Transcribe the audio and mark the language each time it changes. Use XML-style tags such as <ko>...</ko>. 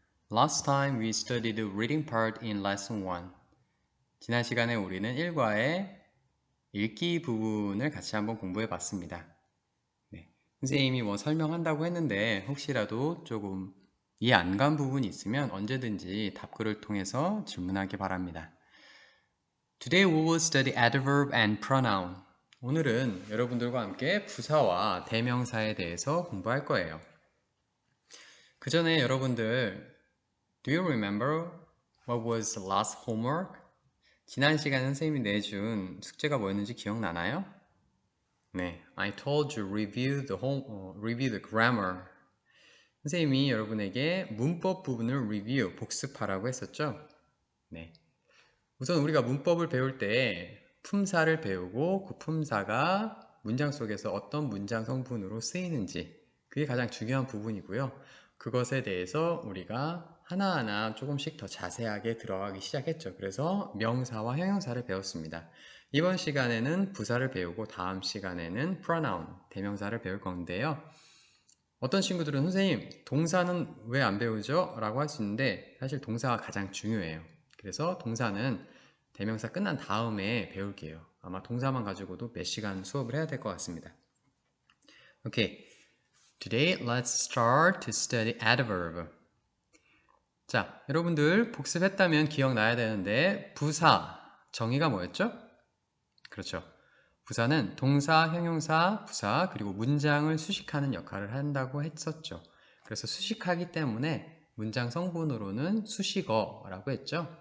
<en>Last time we studied the reading part in lesson 1.</en> <ko>지난 시간에 우리는 1과의 읽기 부분을 같이 한번 공부해 봤습니다. 네. 선생님이 설명한다고 했는데 혹시라도 조금 이해 안 간 부분이 있으면 언제든지 답글을 통해서 질문하기 바랍니다.</ko> <en>Today we will study adverb and pronoun.</en> <ko>오늘은 여러분들과 함께 부사와 대명사에 대해서 공부할 거예요. 그 전에 여러분들</ko> <en>Do you remember what was the last homework?</en> <ko>지난 시간에 선생님이 내준 숙제가 뭐였는지 기억나나요?</ko> <en>네, I told you review the grammar.</en> <ko>선생님이 여러분에게 문법 부분을 review, 복습하라고 했었죠? 네. 우선 우리가 문법을 배울 때 품사를 배우고 그 품사가 문장 속에서 어떤 문장 성분으로 쓰이는지 그게 가장 중요한 부분이고요. 그것에 대해서 우리가 하나하나 조금씩 더 자세하게 들어가기 시작했죠. 그래서 명사와 형용사를 배웠습니다. 이번 시간에는 부사를 배우고 다음 시간에는 pronoun, 대명사를 배울 건데요. 어떤 친구들은 선생님, 동사는 왜 안 배우죠? 라고 할 수 있는데 사실 동사가 가장 중요해요. 그래서 동사는 대명사 끝난 다음에 배울게요. 아마 동사만 가지고도 몇 시간 수업을 해야 될 것 같습니다.</ko> <en>Okay, today let's start to study adverb.</en> <ko>자, 여러분들 복습했다면 기억나야 되는데 부사 정의가 뭐였죠? 그렇죠. 부사는 동사, 형용사, 부사 그리고 문장을 수식하는 역할을 한다고 했었죠. 그래서 수식하기 때문에 문장 성분으로는 수식어라고 했죠.</ko>